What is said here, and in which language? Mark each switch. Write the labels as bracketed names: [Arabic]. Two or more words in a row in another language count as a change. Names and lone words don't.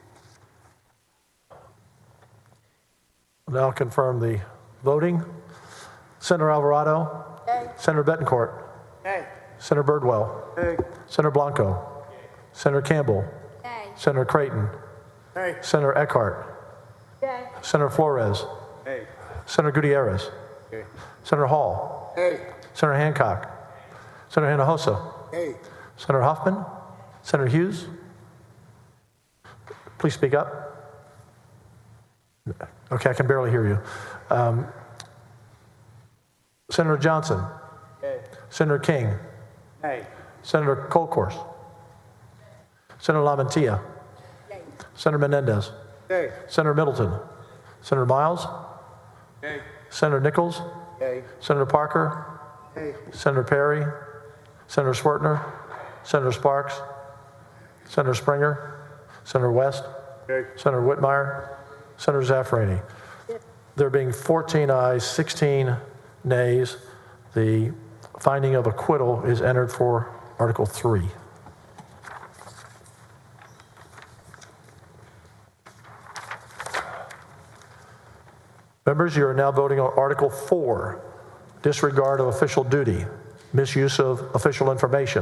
[English] Now confirm the voting. Senator Alvarado. Yay. Senator Betancourt. Nay. Senator Birdwell. Nay. Senator Blanco. Senator Campbell. Nay. Senator Creighton. Nay. Senator Eckhart. Yay. Senator Flores. Nay. Senator Gutierrez. Nay. Senator Hall. Nay. Senator Hancock. Senator Hinojosa. Nay. Senator Huffman. Senator Hughes. Please speak up. Okay, I can barely hear you. Senator Johnson. Nay. Senator King. Nay. Senator Colcourse. Senator LaMantia. Yay. Senator Menendez. Nay. Senator Middleton. Senator Miles. Nay. Senator Nichols. Nay. Senator Parker. Nay. Senator Perry. Senator Swertner. Senator Sparks. Senator Springer. Senator West. Nay. Senator Whitmire. Senator Zaffarani. There being 14 ayes, 16 nays, the finding of acquittal is entered for Article 3. Members, you are now voting on Article 4, disregard of official duty, misuse of official information.